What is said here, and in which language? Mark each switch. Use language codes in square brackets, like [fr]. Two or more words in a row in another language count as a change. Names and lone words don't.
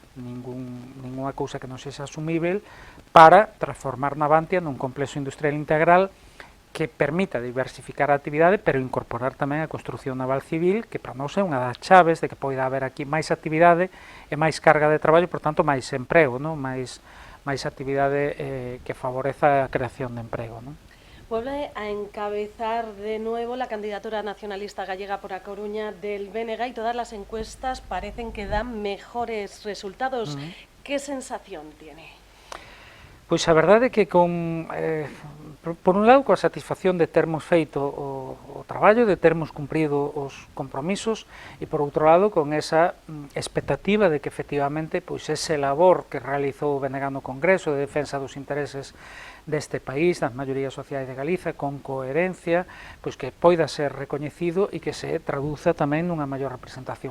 [gl] ninguna cousa que non sexa asumível para transformar Navantia nun complexo industrial integral que permita diversificar a actividade, pero incorporar tamén a construción naval civil, que para nós é unha das chaves de que poida haber aquí máis actividade e máis carga de traballo, por tanto, máis emprego, non? máis máis actividade que favoreza a creación de emprego, non? [es] Vuelve a encabezar de nuevo la candidatura nacionalista gallega por A Coruña del BNG y todas las encuestas parecen que dan mejores resultados. ¿Qué sensación tiene? [gl] Pois a verdade é que por un lado, coa satisfacción de termos feito o traballo, de termos cumprido os compromisos, e por outro lado, con esa expectativa de que efectivamente pois ese labor que realizou o BNG no Congreso de defensa dos intereses deste país, das maiorías sociais de Galiza, con coherencia, pois que poida ser recoñecido e que se traduza tamén nunha maior representación.